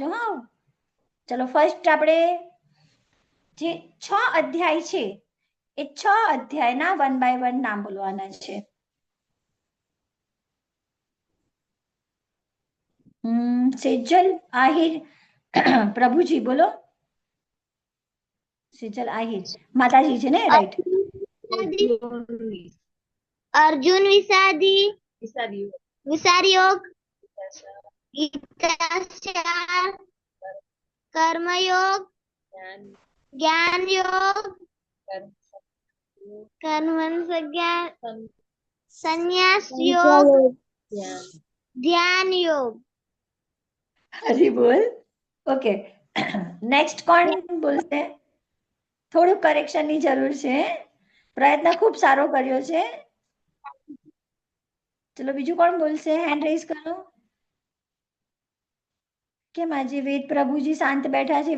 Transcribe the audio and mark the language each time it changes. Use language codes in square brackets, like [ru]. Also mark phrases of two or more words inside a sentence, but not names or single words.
[gu] હા, ચલો ફર્સ્ટ આપણે જે 6 અધ્યાય છે એ 6 અધ્યાયના 1 બાય 1 નામ બોલવાના છે. સેજલ આહિર પ્રભુજી બોલો. સેજલ આહિર માતાજી છે ને, રાઈટ? [sa] अर्जुन विषादी विचार योग गीताचार कर्म योग ज्ञान योग कर्म संन्यास योग ध्यान योग. [gu] હરી બોલ. ઓકે, નેક્સ્ટ કોણ બોલશે? થોડું કરેક્શનની જરૂર છે. પ્રયત્ન ખૂબ સારો કર્યો છે. ચલો બીજું કોણ બોલશે? [en] hand raise [gu] કરો. કેમ આજે વેદ પ્રભુજી શાંત બેઠા છે?